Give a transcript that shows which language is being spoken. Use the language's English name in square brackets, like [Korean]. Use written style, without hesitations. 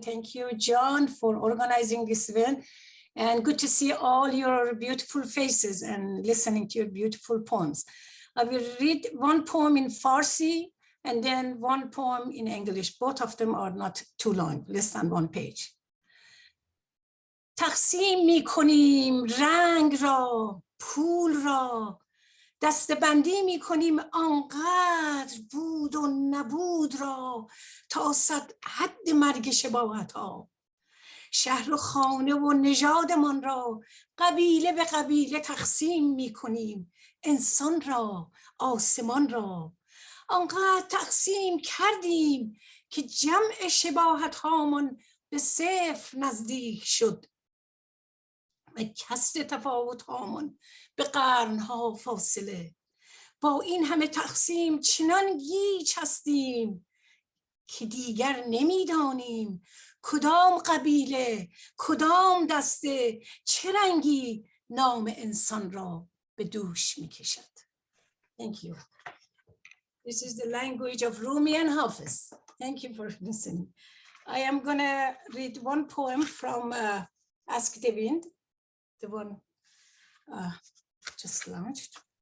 [English] Thank you, John, for organizing this event. And good to see all your beautiful faces and listening to your beautiful poems. I will read one poem in Farsi and then one poem in English. Both of them are not too long, less than 1 page. [Persian] تقسیم می کنیم رنگ را، پول را، دسته‌بندی می کنیم آنقدر بود و نبود را تا صد حد مرگ شباهت ها. شهر و خانه و نژادمان را قبیله به قبیله تقسیم می کنیم، انسان را، آسمان را. آنقدر تقسیم کردیم که جمع شباهت هامان به 0 نزدیک شد و کسر تفاوت هامان به قرنها فاصله. با این همه تقسیم چنان گیج هستیم که دیگر نمیدانیم کدام قبیله، کدام دسته، چه رنگی نام انسان را به دوش میکشد. [English] Thank you. This is the language of Rumi and Hafiz. Thank you for listening. I am gonna read one poem from Ask the Wind, the one just launched.